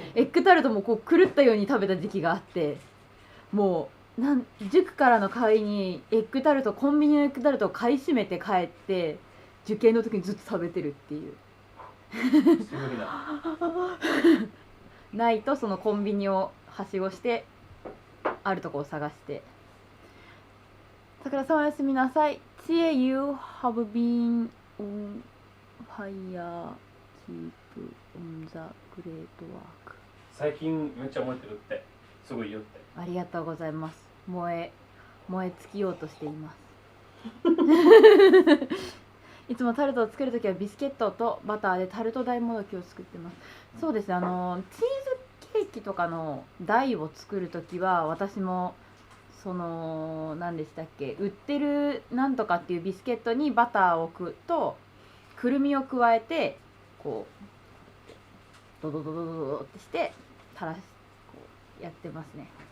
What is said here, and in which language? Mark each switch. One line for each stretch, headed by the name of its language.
Japanese: エッグタルトもこう狂ったように食べた時期があって、もう塾からの帰りにエッグタルト、コンビニのエッグタルトを買い占めて帰って受験の時にずっと食べてるっていうないとそのコンビニをはしごしてあるとこを探して。さくらさんおやすみなさい。
English: Chie, you have been on fire. Keep on the great work.
Japanese: 最近めっちゃ燃えてるって。すごいよって。ありがとうございます。燃え尽きようとしています。いつもタルトを作るときはビスケットとバターでタルト台もどきを作ってます。そうですね。チーズケーキとかの台を作るときは私もその何でしたっけ、売ってるなんとかっていうビスケットにバターを置くとくるみを加えてこうドドドドドドってして垂らしこうやってますね。